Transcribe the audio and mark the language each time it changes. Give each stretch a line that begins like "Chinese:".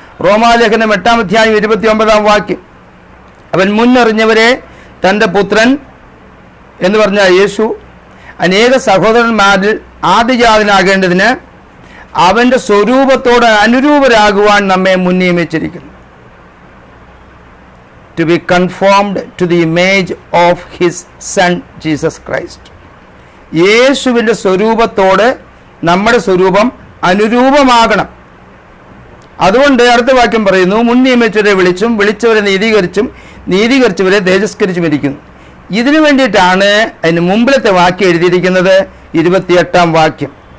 Malayalam: റോമാലേഖനം 8-ാം അധ്യായം 29-ാം വാക്യം. അവൻ മുന്നറിഞ്ഞവരെ തൻ്റെ പുത്രൻ എന്ന് പറഞ്ഞ യേശു അനേക സഹോദരന്മാരിൽ ആദിജാതനാകേണ്ടതിന് അവൻ്റെ സ്വരൂപത്തോട് അനുരൂപരാകുവാൻ നമ്മെ മുൻനിയമിച്ചിരിക്കുന്നു.
English: To be conformed to the image of his son Jesus Christ.
Malayalam: യേശുവിൻ്റെ സ്വരൂപത്തോട് നമ്മുടെ സ്വരൂപം അനുരൂപമാകണം. അതുകൊണ്ട് അടുത്ത വാക്യം പറയുന്നു, മുൻ നിയമിച്ചവരെ വിളിച്ചും വിളിച്ചവരെ നീതീകരിച്ചും നീതീകരിച്ചവരെ തേജസ്കരിച്ചും ഇരിക്കുന്നു. ഇതിനു വേണ്ടിയിട്ടാണ് അതിന് മുമ്പിലത്തെ വാക്യം എഴുതിയിരിക്കുന്നത്, 28-ാം വാക്യം.